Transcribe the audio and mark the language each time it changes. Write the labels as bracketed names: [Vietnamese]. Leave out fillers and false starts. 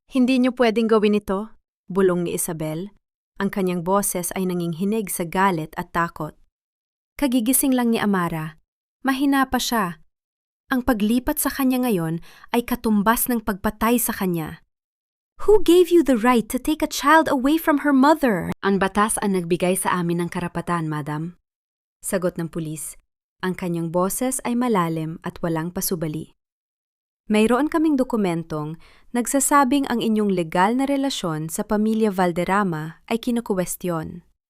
[Filipino] "Hindi niyo pwedeng gawin ito," bulong ni Isabel. Ang kanyang boses ay nanginghinig sa galit at takot. Kagigising lang ni Amara. Mahina pa siya. Ang paglipat sa kanya ngayon ay katumbas ng pagpatay sa kanya. [English] "Who gave you the right to take a child away from her mother?" [Filipino] "Ang batas ang nagbigay sa amin ng karapatan, madam," sagot ng pulis. Ang kanyang boses ay malalim at walang pasubali. "Mayroon kaming dokumentong nagsasabing ang inyong legal na relasyon sa pamilya Valderrama ay kinukuwestiyon.